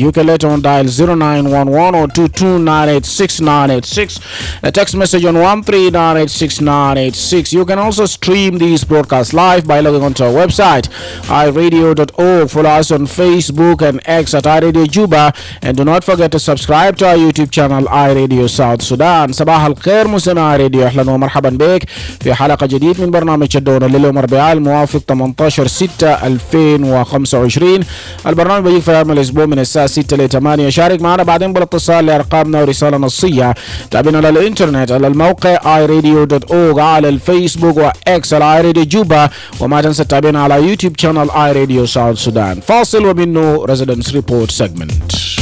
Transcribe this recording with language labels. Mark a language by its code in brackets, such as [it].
[en] You can later on dial 0911 or 22986. A text message on 13986. You can also stream these broadcasts live by logging onto our website iRadio.org. Follow us on Facebook and X at iRadio Juba, and do not forget to subscribe to our YouTube channel iRadio South Sudan. [ar] صباح الخير مستمعي راديو، اهلا ومرحبا بك في حلقه جديد من برنامج الدون لليوم الاربعاء الموافق 18/6/2025. البرنامج بيجيك في ايام الاسبوع من الساعه 6 ل 8. شارك معنا بعدين بالاتصال لارقامنا ورساله نصيه. تابعنا على الانترنت على الموقع iRadio.org، على الفيسبوك واكس على iRadio جوبا، وما تنسى تتابعنا على يوتيوب شانل iRadio South Sudan. فاصل ومنه [en] Residence Report segment.